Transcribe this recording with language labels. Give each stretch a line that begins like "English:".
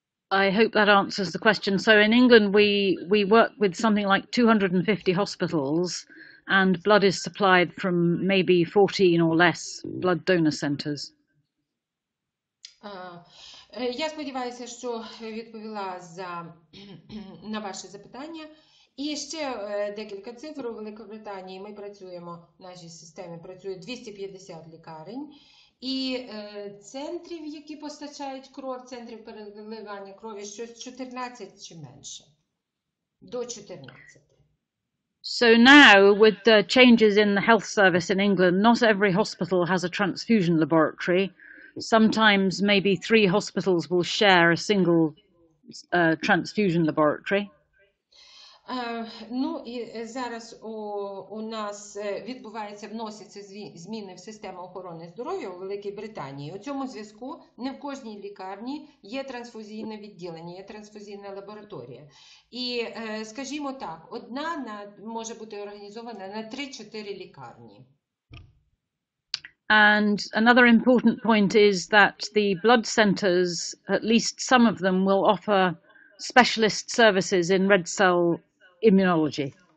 English: I hope that answers the question. So in England, we work with something like 250 hospitals, and blood is supplied from maybe 14 or less blood donor centres.
Ukrainian: Я сподіваюся, що відповіла на ваше запитання. І ще декілька цифр. У Великобританії ми працюємо, в нашій системі працює 250 лікарень. І центрів, які постачають кров, центрів переливання крові, щось 14 чи менше. До 14.
English: So now, with the changes in the health service in England, not every hospital has a transfusion laboratory. Sometimes maybe 3 hospitals will share a single transfusion laboratory.
Ukrainian: Ну і зараз у нас вносяться зміни в систему охорони здоров'я у Великій Британії. У цьому зв'язку не в кожній лікарні є трансфузійне відділення, є трансфузійна лабораторія. І, скажімо так, одна може бути організована на 3-4 лікарні.
English: And another important point is that the blood centres, at least some of them, will offer specialist services in red cell immunology.